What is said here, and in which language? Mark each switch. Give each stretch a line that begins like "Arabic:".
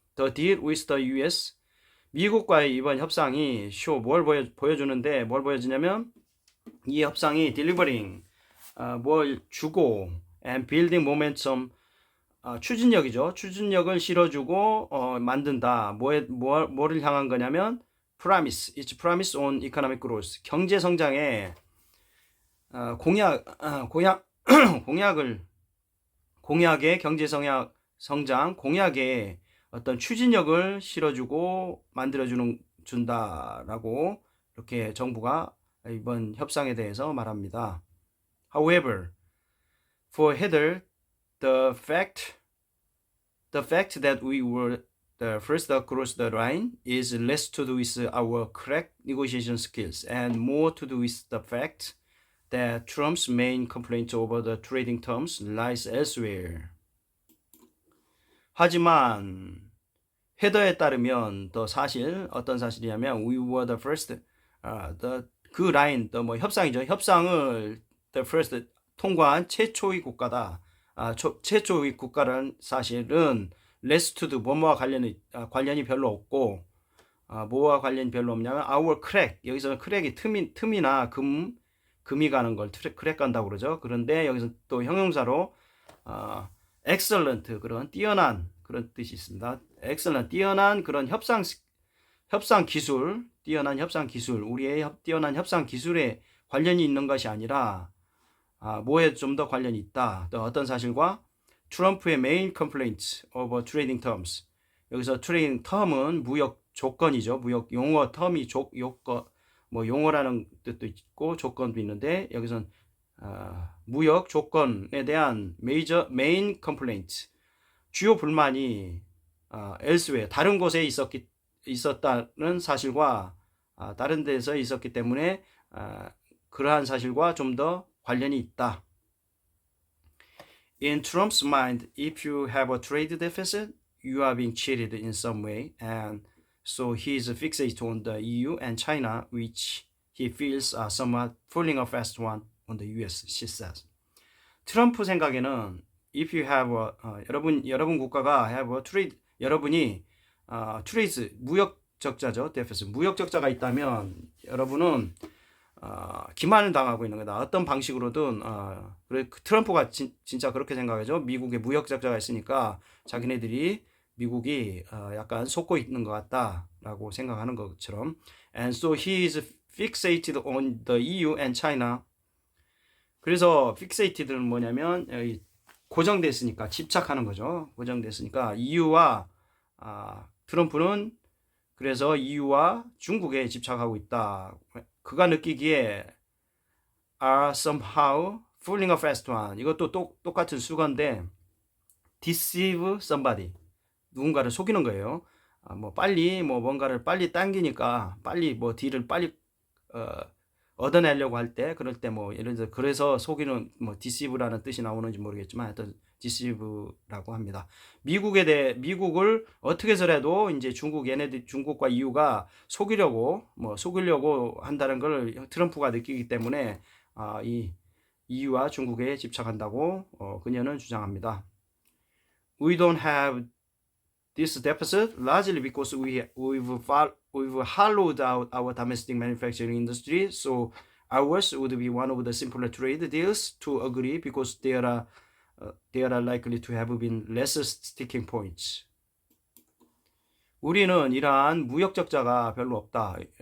English: The deal with the US
Korean: 미국과의 이번 협상이 뭘 보여주는데 뭘 보여주냐면 이 협상이 delivering 뭘 주고
English: and building momentum
Korean: 추진력이죠. 추진력을 실어주고 만든다. 뭐를 향한 거냐면
English: promise, it's promise on economic growth.
Korean: 경제 성장의 공약의 경제 성장 공약의 어떤 추진력을 실어주고 준다라고 이렇게 정부가 이번 협상에 대해서 말합니다.
English: However, for Heather, the fact that we were the first across the line is less to do with our correct negotiation skills and more to do with the fact that Trump's main complaint over the trading terms lies elsewhere.
Korean: 하지만 헤더에 따르면 어떤 사실이냐면
English: we were the first
Korean: 그 라인 협상이죠. 협상을
English: the first
Korean: 통과한 최초의 국가다. 최초의 국가라는 사실은
English: less to do
Korean: 뭐뭐와 관련이 별로 없고 뭐와 관련이 별로 없냐면
English: our crack,
Korean: 여기서 crack이 틈이나 금이 가는 걸 crack 간다고 그러죠. 그런데 여기서 또 형용사로 excellent, 그런 뛰어난 그런 뜻이 있습니다. excellent, 뛰어난 그런 협상 기술, 뛰어난 협상 기술, 우리의 뛰어난 협상 기술에 관련이 있는 것이 아니라 뭐에 좀 더 관련이 있다. 또 어떤 사실과 트럼프의
English: main complaints over trading terms.
Korean: 여기서 트레이딩 텀은 무역 조건이죠. 무역 용어 텀이 요건, 뭐 용어라는 뜻도 있고 조건도 있는데 여기서는 무역 조건에 대한 main complaint, 주요 불만이 elsewhere, 다른 곳에 있었다는 사실과 다른 데서 있었기 때문에 그러한 사실과 좀 더 관련이 있다.
English: In Trump's mind, if you have a trade deficit, you are being cheated in some way, and so he is fixated on the EU and China, which he feels are somewhat pulling a fast one on the US, she says.
Korean: 트럼프 생각에는
English: if you have
Korean: 여러분 국가가
English: have a trade,
Korean: 여러분이 trade 무역 적자죠, deficit 무역 적자가 있다면 여러분은 기만을 당하고 있는 거다. 어떤 방식으로든 트럼프가 진짜 그렇게 생각하죠. 미국에 무역 적자가 있으니까 자기네들이 미국이 약간 속고 있는 것 같다라고 생각하는 것처럼.
English: And so he is fixated on the EU and China.
Korean: 그래서 fixated는 뭐냐면 고정됐으니까 집착하는 거죠. 고정됐으니까 EU와 트럼프는 그래서 EU와 중국에 집착하고 있다. 그가 느끼기에
English: are somehow fooling a fast one.
Korean: 이것도 똑같은 수건데
English: deceive somebody.
Korean: 누군가를 속이는 거예요. 뭐 빨리 뭔가를 빨리 당기니까 빨리 뭐 딜을 빨리 얻어내려고 할 때, 그럴 때 뭐 예를 들어 그래서 속이는 뭐 deceive라는 뜻이 나오는지 모르겠지만 하여튼 deceive라고 합니다. 미국을 어떻게 해서라도 이제 중국과 EU가 속이려고 한다는 걸 트럼프가 느끼기 때문에 이 EU와 중국에 집착한다고 그녀는 주장합니다.
English: We don't have this deficit largely because we've hollowed out our domestic manufacturing industry, so ours would be one of the simpler trade deals to agree because there are likely to have been less sticking points.
Korean: 우리는 이러한 무역 적자가 별로 없다.